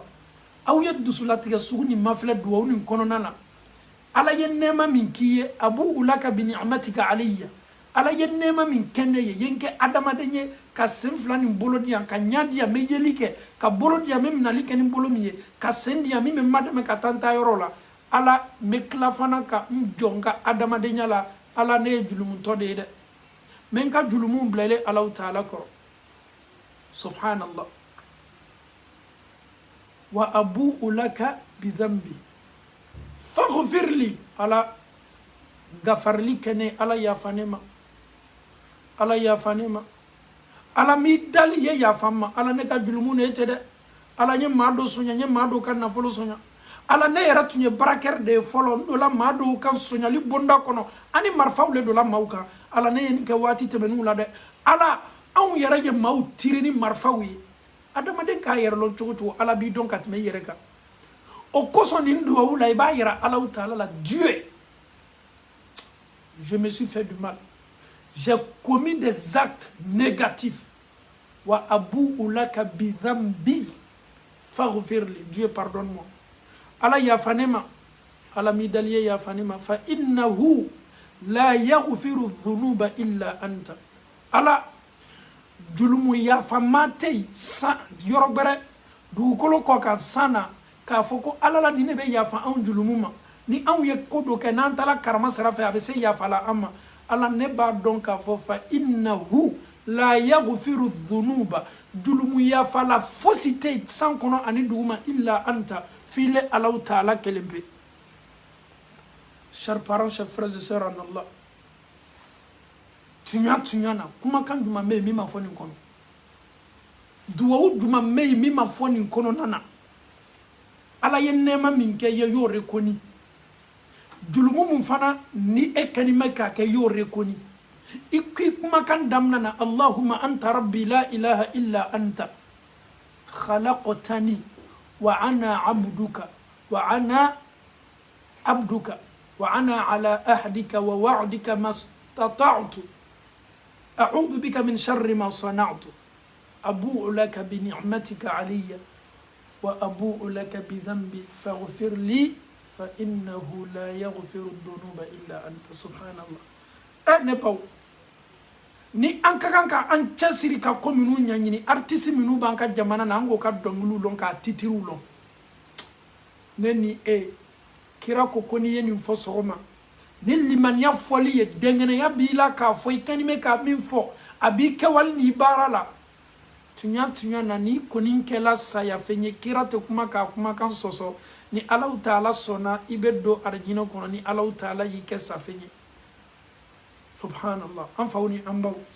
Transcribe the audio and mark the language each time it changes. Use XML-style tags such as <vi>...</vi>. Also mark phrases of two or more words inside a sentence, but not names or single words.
<bm>aw ye dusulatigɛ sugu ni mafilɛ duwawu ni kɔnɔna la ala ye nɛɛma min k'i ye</bm> <ar>أبوء لك بنعمتك علي</ar> <bm>ala ye nɛɛma min kɛ ne ye ye n kɛ adamaden ye ka sen fila nin bolo di yan ka ɲa di yan n bɛ yeli kɛ ka bolo di yan n bɛ minɛli kɛ ni bolo min ye ka sen di yan min bɛ n madɛmɛ ka taa n taa yɔrɔ la ala n bɛ tila fana ka n jɔ n ka adamadenya la ala ne ye julumuntɔ de ye dɛ n bɛ n ka julumu bila ile Alahu Taala kɔrɔ subhanallah</bm> <ar>وأبوء لك بذنبي فاغفر لي</ar> <bm>ala gafarli kɛ ne ala yafa ne ma ala yafa ne ma ala mi dali ye yafa ma ala ne ka julumu ne tɛ dɛ ala n ye maa dɔ soɲa n ye maa dɔw ka nafolo soɲa ala ne yɛrɛ tun ye baarakɛre de ye fɔlɔ n dola maa dɔw ka soɲali bonda kɔnɔ ani marifaw le dola maaw kan ala ne ye nin kɛ waati tɛmɛnniw la dɛ ala anw yɛrɛ ye maaw tiri ni marifaw ye adamaden k'a yɛrɛ lɔn cogo cogo ala b'i dɔn ka tɛmɛ i yɛrɛ kan o kosɔn nin duwawu la i b'a yira Alahu Taala la Dieu</bm> <fr>je me suis fait du mal j'ai commis des actes négatifs</fr> <ar>وأبوء لك بذنبي فاغفر لي</ar> <fr>Dieu pardonne-moi</fr> <bm>ala yafa ne ma ala mi dali ye yafa ne ma</bm> <ar>فإنه لا يغفر الذنوب إلا أنت</ar> <bm>ala julumu yafa ma tɛ yen san yɔrɔ bɛrɛ dugukolo kɔ kan san na k'a fɔ ko ala la ni ne bɛ yafa anw julumu ma ni anw ye ko dɔ kɛ n'an taara karama sira fɛ a bɛ se yafa la an ma ala ne b'a dɔn k'a fɔ</bm> <ar>فإنه لا يغفر الذنوب</ar> <bm>julumu yafa la fosi tɛ yen san kɔnɔ ani dugu ma</bm> <ar>إلا أنت</ar> <bm>file Alahu Taala kelen pe</bm> <fr>chers parents chers frères et sœurs en Allah</fr> <bm>tunya na kumakan juma me mi ma fɔ nin kɔnɔ duwawu juma me mi ma fɔ nin kɔnɔna na ala ye nɛɛma min kɛ ye y'o rekoni julumu mun fana ni e kɛni mɛ k'a kɛ y'o rekoni i kumakan damina na</bm> <ar>اللهم أنت ربي لا إله إلا أنت خلقتني وأنا عبدك وأنا على أهدك ووعدك ما استطعت أعوذ بك من شر ما صنعت أبوء لك بنعمتك علي وأبوء لك بذنبي فاغفر لي فإنه لا يغفر الذنوب إلا أنت سبحان الله نبو</ar> <bm>ni an ka kan ka an cɛsiri ka ko minnu ɲɛɲini artiste minnu b'an ka jamana na an k'o ka dɔnkiliw lɔn k'a titiriw lɔn ne ni kira ko n'i ye nin fɔ sɔgɔma ni limaniya fɔli ye dɛngɛnɛya b'i la k'a fɔ i kɛni bɛ ka min fɔ a b'i kɛwale n'i baara la tunya na ni kɔni kɛla sayafɛn ye kira tɛ kuma k'a kumakan sɔsɔ ni Alahu Taala sɔnna i bɛ don arijinɛ kɔnɔ ni Alahu Taala y'i kɛ safɛn ye subhanallah an faw ni an baw</bm>